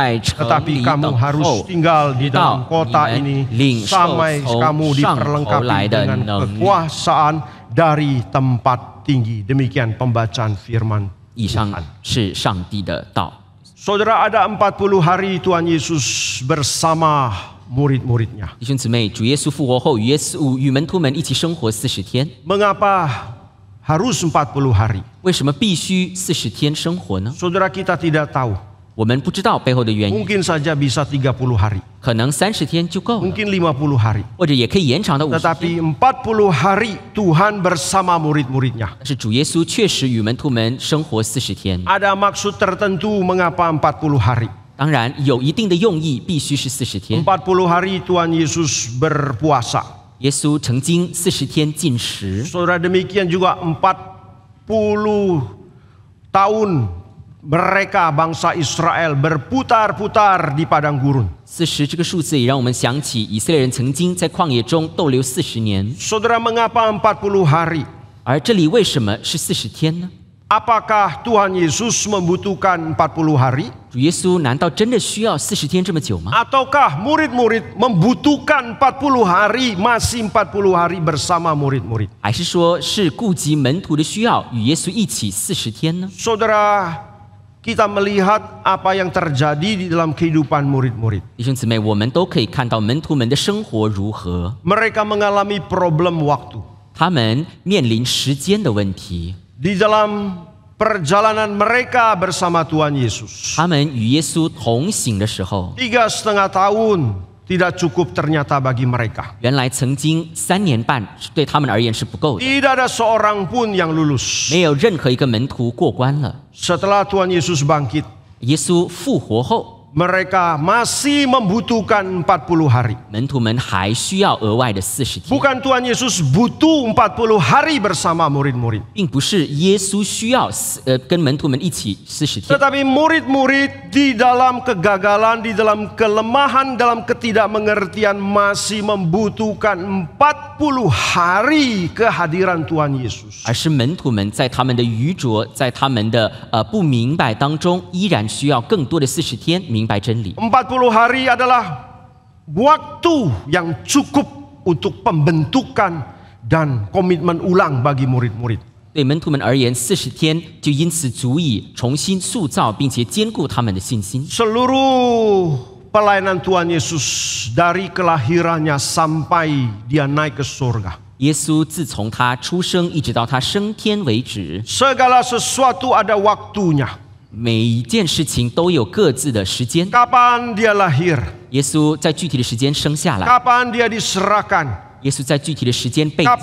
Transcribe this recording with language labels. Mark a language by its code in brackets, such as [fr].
[id] Tetapi kamu harus tinggal di dalam kota ini sampai kamu diperlengkapi dengan kekuasaan dari tempat tinggi. Demikian pembacaan firman [zh] 以上是上帝的道。 [id] Saudara, ada 40 hari Tuhan Yesus bersama murid-muridnya. [zh] 弟兄姊妹，主耶稣复活后，与门徒们一起生活40天。 [id] Mengapa harus 40 hari? [zh] 为什么必须40天生活呢？ [id] Saudara, kita tidak tahu. [zh] 我们不知道背后的原因， [id] Mungkin saja bisa 30 hari. [zh] 可能30天就够了， [id] Mungkin 50 hari. [zh] 或者也可以延长到50天。 [id] Tetapi 40 hari Tuhan bersama murid-muridnya. [zh] 但是主耶稣确实与门徒们生活40天， [id] Ada maksud tertentu mengapa 40 hari. [zh] 当然有一定的用意，必须是40天。 [id] 40 hari Tuhan Yesus berpuasa. [zh] 耶稣曾经40天禁食， [id] Saudara, demikian juga 40 tahun mereka bangsa Israel berputar-putar di padang gurun. [zh] 40这个数字也让我们想起以色列人曾经在旷野中逗留40年。 [id] Saudara, mengapa 40 hari? [zh] 而这里为什么是40天呢？ [id] Apakah Tuhan Yesus membutuhkan 40 hari? [zh] 主耶稣难道真的需要40天这么久吗？ [id] Ataukah murid-murid membutuhkan 40 hari, masih 40 hari bersama murid-murid? [zh] 还是说是顾及门徒的需要，与耶稣一起40天呢？ [id] Saudara, kita melihat apa yang terjadi di dalam kehidupan murid-murid. [zh] 弟兄姊妹，我们都可以看到门徒们的生活如何， [id] Mereka mengalami problem waktu. [zh] 他们面临时间的问题。 [id] Di dalam perjalanan mereka bersama Tuhan Yesus. [zh] 他们与耶稣同行的时候， [id] 3,5 tahun tidak cukup ternyata bagi mereka. [zh] 原来曾经3年半对他们而言是不够的， [id] Tidak ada seorang pun yang lulus. [zh] 没有任何一个门徒过关了。 [id] Setelah Tuhan Yesus bangkit, [zh] 耶稣复活后， [id] mereka masih membutuhkan 40 hari. [zh] 门徒们还需要额外的40天， [id] Bukan Tuhan Yesus butuh 40 hari bersama murid-murid. [zh] 并不是耶稣需要跟门徒们一起40天， [id] Tetapi murid-murid di dalam kegagalan, di dalam kelemahan, dalam ketidakmengertian masih membutuhkan 40 hari kehadiran Tuhan Yesus. [zh] 而是门徒们在他们的愚拙，在他们的不明白当中，依然需要更多的40天明白真理。 [id] 40 hari adalah waktu yang cukup untuk pembentukan dan komitmen ulang bagi murid-murid. [zh] 对门徒们而言，40天就因此足以重新塑造并且坚固他们的信心。 [id] Seluruh pelayanan Tuhan Yesus dari kelahirannya sampai dia naik ke surga. [zh] 耶稣自从他出生一直到他升天为止， [id] Segala sesuatu ada waktunya. [zh] 每一件事情都有各自的时间。 [id] Kapan dia lahir? [zh] 耶稣在具体的时间生下来， [id] Kapan dia diserahkan? [zh] 耶稣在具体的时间被交给